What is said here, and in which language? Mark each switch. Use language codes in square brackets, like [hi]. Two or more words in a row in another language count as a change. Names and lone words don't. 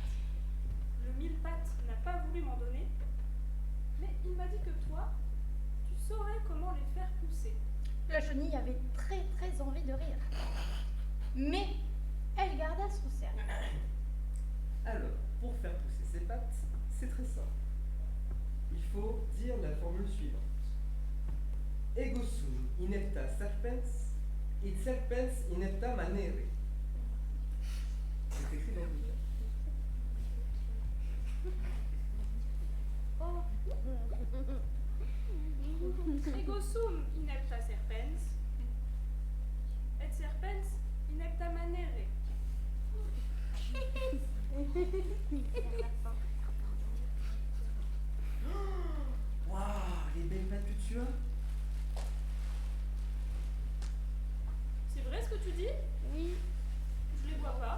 [fr] Le mille-pattes n'a pas voulu m'en donner, mais il m'a dit que toi, tu saurais comment les faire pousser. La chenille avait très très envie de rire. Mais elle garda son cercle. Alors, pour faire pousser ses pattes, c'est très simple. Il faut dire la formule suivante. [la] Ego sum inepta serpens, et serpens inepta manere. [fr] C'est écrit dans le livre. [la] Ego sum inepta serpens, et serpens inepta manere. [fr] Waouh, les belles pattes que tu as. C'est vrai ce que tu dis? Oui. Je les vois pas.